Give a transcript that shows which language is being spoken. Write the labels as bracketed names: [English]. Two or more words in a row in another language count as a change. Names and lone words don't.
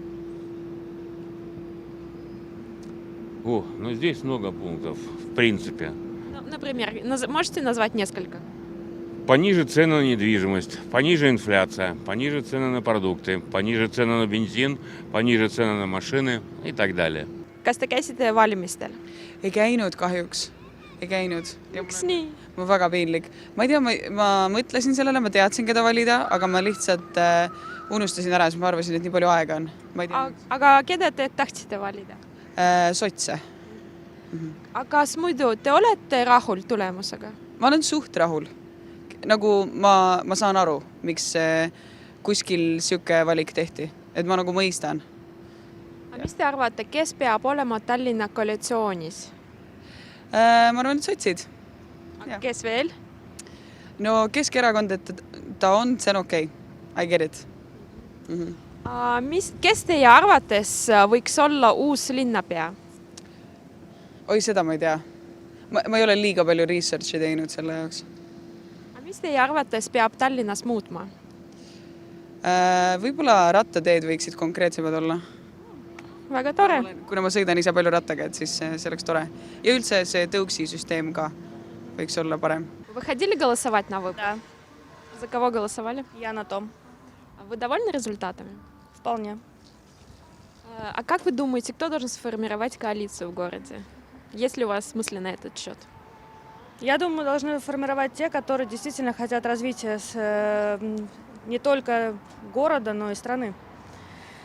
[Russian] Ну здесь много пунктов, в принципе. Ну, например, можете назвать несколько? Пониже цены на недвижимость, пониже инфляция, пониже цены на продукты, пониже цены на бензин, пониже цены на машины и так далее. [Estonian] Kas te käisite valimistel? Ei käinud kahjuks. Ei käinud. Miks nii? Mul väga piinlik. Ma ei tea, ma mõtlesin sellele, ma teadsin, keda valida, aga ma lihtsalt unustasin ära, sest ma arvasin, et nii palju aega on. Ma ei tea. Aga keda te tahtsite valida? Sotse. Aga kas muidu te olete rahul tulemusega? Ma olen suht rahul. Nagu ma saan aru, miks kuskil siuke valik tehti. Et ma nagu mõistan. Mis te arvate, kes peab olema Tallinna koalitsioonis? Ma arvan, et sotsid. Kes veel? No Keskerakond, et ta on, see on okei. [English] I get it. [Estonian] Kes teie arvates võiks olla uus linnapea? Oi, seda ma ei tea. Ma ei ole liiga palju researchi teinud selle jaoks. Mis teie arvates peab Tallinnas muutma? Võib-olla rattateed võiksid konkreetsemad olla. Väga tore. Kuna ma sõidan ise palju rattaga, et siis see oleks tore. Ja üldse see tõuksi süsteem ka võiks olla parem. [Russian] Вы ходили голосовать на выборы? Да, За кого голосовали? я на том. Вы довольны результатами? Вполне. А как вы думаете, кто должен сформировать коалицию в городе? Есть ли у вас мысли на этот счет? Я думаю, должны формировать те, которые действительно хотят развития не только города, но и страны.